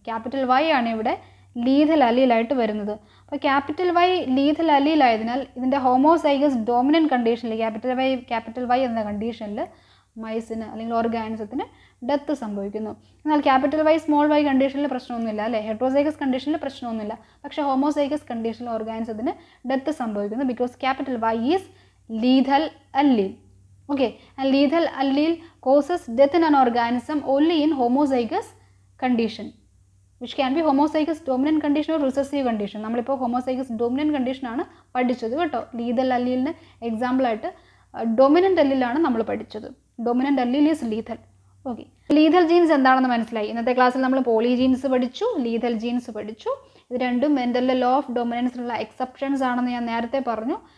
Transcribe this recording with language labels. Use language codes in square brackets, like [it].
[ml] Capital Y ആണ് ഇവിടെ lethal അല്ലീലായിട്ട് വരുന്നത്. അപ്പോൾ ക്യാപിറ്റൽ വൈ ലീഥൽ അല്ലീലായതിനാൽ ഇതിൻ്റെ ഹോമോസൈഗസ് ഡോമിനൻറ്റ് കണ്ടീഷനിൽ ക്യാപിറ്റൽ വൈ എന്ന കണ്ടീഷനിൽ മൈസിന് അല്ലെങ്കിൽ ഓർഗാനിസത്തിന് ഡെത്ത് സംഭവിക്കുന്നു. എന്നാൽ ക്യാപിറ്റൽ വൈ, സ്മോൾ വൈ കണ്ടീഷനിൽ പ്രശ്നമൊന്നുമില്ല അല്ലേ, ഹെട്രോസൈഗസ് കണ്ടീഷനിൽ പ്രശ്നമൊന്നുമില്ല. പക്ഷേ ഹോമോസൈഗസ് കണ്ടീഷനിൽ ഓർഗാനിസത്തിന് ഡെത്ത് സംഭവിക്കുന്നു, [en] Because capital Y is lethal allele. Okay, and lethal allele causes death in an organism only in homozygous condition, which can be homozygous dominant condition or recessive condition. [ml] നമ്മളിപ്പോൾ [en] homozygous dominant condition [ml] ആണ് പഠിച്ചത് കേട്ടോ. lethal allele example ആയിട്ട് dominant അല്ലീലാണ് നമ്മൾ പഠിച്ചത്. [en] Dominant allele is lethal. [ml] Okay, lethal jeans എന്താണെന്ന് മനസ്സിലായി. ഇന്നത്തെ ക്ലാസ്സിൽ നമ്മൾ പോളിജീൻസ് പഠിച്ചു, ലീഥൽ ജീൻസ് പഠിച്ചു. ഇത് രണ്ടും മെൻഡലിലെ ലോ ഓഫ് ഡൊമിനൻസിനുള്ള എക്സെപ്ഷൻസ് ആണെന്ന് ഞാൻ നേരത്തെ പറഞ്ഞു.